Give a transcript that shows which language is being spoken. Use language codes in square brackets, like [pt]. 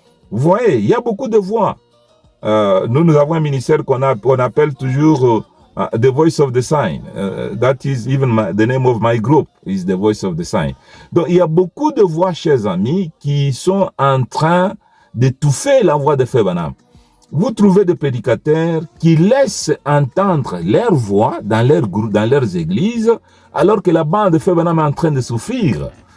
[fr] Vous voyez, il y a beaucoup de voix. Nous avons un ministère qu'on appelle toujours The Voice of the Sign. [en] That is even the name of my group, is The Voice of the Sign. [fr] Donc, il y a beaucoup de voix, chers amis, qui sont en train d'étouffer la voix de Frère Branham. Vous trouvez des prédicateurs qui laissent entendre leur voix dans leurs églises, alors que la bande de Frère Branham est en train de souffrir.